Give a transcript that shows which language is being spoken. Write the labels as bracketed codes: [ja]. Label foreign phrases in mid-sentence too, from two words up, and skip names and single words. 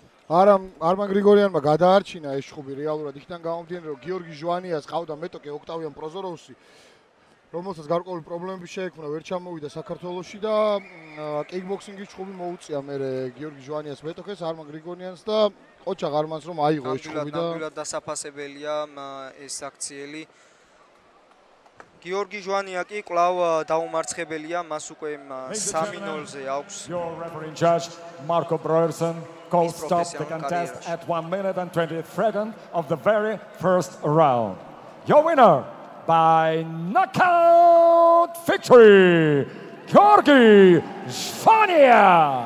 [ka] არმან გრიგორიანმა გადაარჩინა ეს ჩხუბი რეალურად იქიდან გამომდინარე, რომ გიორგი ჟვანიას ყავდა მეტოქე ოქტავიან პროზოროვსი, რომელსაც გარკვეული პრობლემები შეექმნა, ვერ ჩამოვიდა საქართველოში და კიკბოქსინგის ჩხუბი მოუწია მერე გიორგი ჟვანიას მეტოქეს, არმან გრიგორიანს და ყოჩაღ არმანს რომ აიღო ეს ჩხუბი და ნამდვილად დასაფასებელია ეს აქციელი. გიორგი ჟვანია კი კვლავ დაუმარცხებელია, მას უკვე 3-0-ზე აქვს. [en] Your referee judge Marco Brerson calls stop the contest at 1 minute and 20 seconds of the very first round. Your winner by knockout victory, Georgi Zvania.